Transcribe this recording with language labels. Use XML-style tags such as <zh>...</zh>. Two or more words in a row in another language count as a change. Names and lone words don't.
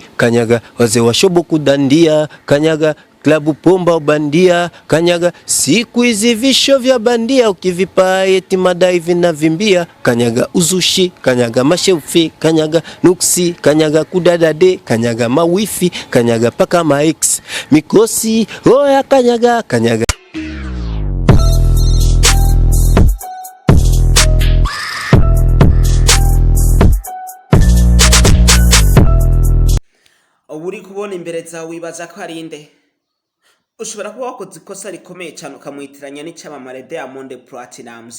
<sw>Kanyaga wazee wa shobo kudandia, kanyaga klabu pomba bandia, kanyaga siku hizi visho vya bandia ukivipa eti madai vinavimbia. Kanyaga uzushi, kanyaga mashefi, kanyaga nuksi, kanyaga kudadade, kanyaga mawifi, kanyaga paka maex mikosi, oya kanyaga kanyaga.</sw> <rw>Uri kubona imbere zawe wibaza ko ari inde? Ushobora kuba wakoze ikosa rikomeye cyane ukamwitiranya n'icyamamare Diamond Platnumz.</rw>